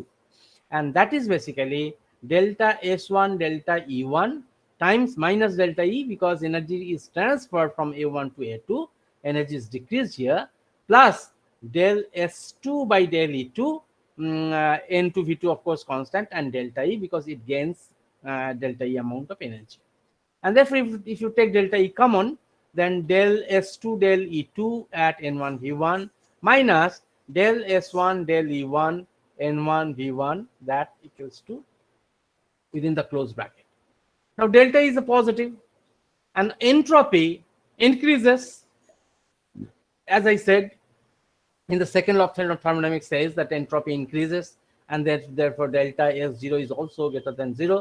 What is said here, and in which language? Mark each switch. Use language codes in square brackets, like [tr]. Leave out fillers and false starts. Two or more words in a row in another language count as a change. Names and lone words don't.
[en] And that is basically delta S1 delta E1 times minus delta E, because energy is transferred from A1 to A2, energy is decreased here, plus del S2 by del E2, N2 V2 of course constant, and delta E because it gains delta E amount of energy. And therefore if you take delta E common, then del S2 del E2 at N1 V1 minus del S1 del E1 N1 V1, that equals to within the closed bracket. Now delta E is a positive and entropy increases. As I said, in the second law of thermodynamics says that entropy increases, and that therefore delta S0 is also greater than 0.